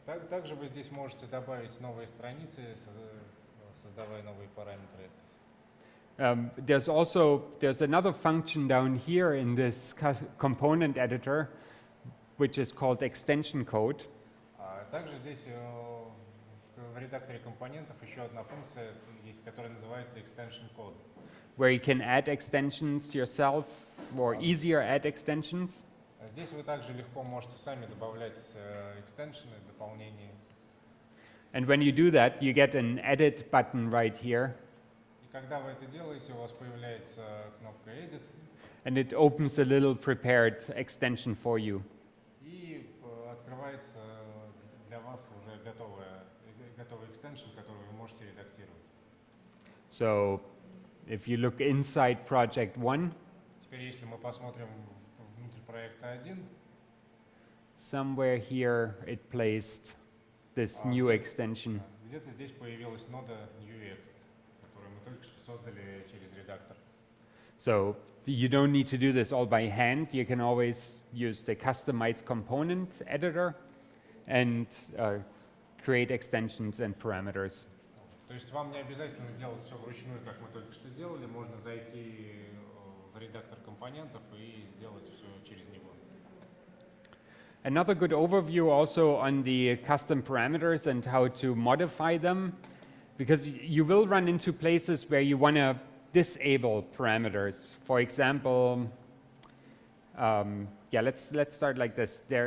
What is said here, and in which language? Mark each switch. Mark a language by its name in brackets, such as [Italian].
[Russian] Также вы здесь можете добавить новые страницы, создавая новые параметры. [English] There's another function down here in this component editor, which is called extension code. [Russian] Также здесь в редакторе компонентов еще одна функция есть, которая называется extension code. [English] Where you can add extensions yourself, or easier add extensions. [Russian] Здесь вы также легко можете сами добавлять экстеншены, дополнения. [English] And when you do that, you get an edit button right here. [Russian] И когда вы это делаете, у вас появляется кнопка Edit. [English] And it opens a little prepared extension for you. [Russian] И открывается для вас уже готовый экстеншн, который вы можете редактировать. [English] So, if you look inside project 1, [Russian] Теперь, если мы посмотрим внутрь проекта 1, [English] somewhere here it placed this new extension. [Russian] где-то здесь появилась нода NewExt, которую мы только что создали через редактор. [English] So, you don't need to do this all by hand. You can always use the customized component editor and create extensions and parameters. [Russian] То есть вам не обязательно делать все вручную, как мы только что делали. Можно зайти в редактор компонентов и сделать все через него. [English] Another good overview also on the custom parameters and how to modify them, because you will run into places where you want to disable parameters. For example, let's start like this.